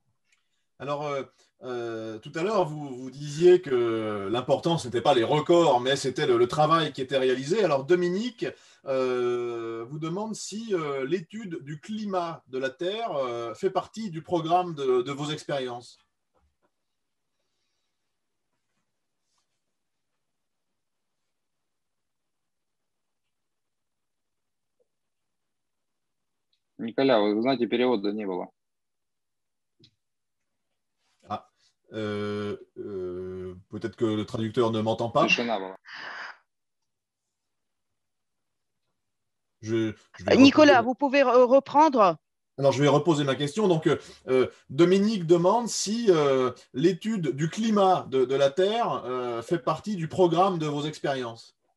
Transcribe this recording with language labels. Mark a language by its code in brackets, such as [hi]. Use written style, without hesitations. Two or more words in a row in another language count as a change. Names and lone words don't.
[fr] Alors, tout à l'heure, vous disiez que l'important, ce n'était pas les records, mais c'était le travail qui était réalisé. Alors, Dominique vous demande si l'étude du climat de la Terre fait partie du programme de vos expériences. [ru] Николя, вы знаете, перевода не было. [fr] Peut-être que le traducteur ne m'entend pas. Nicolas, vous pouvez reprendre? Alors, je vais reposer ma question. Donc, Dominique demande si l'étude du climat de la Terre fait partie du programme de vos expériences.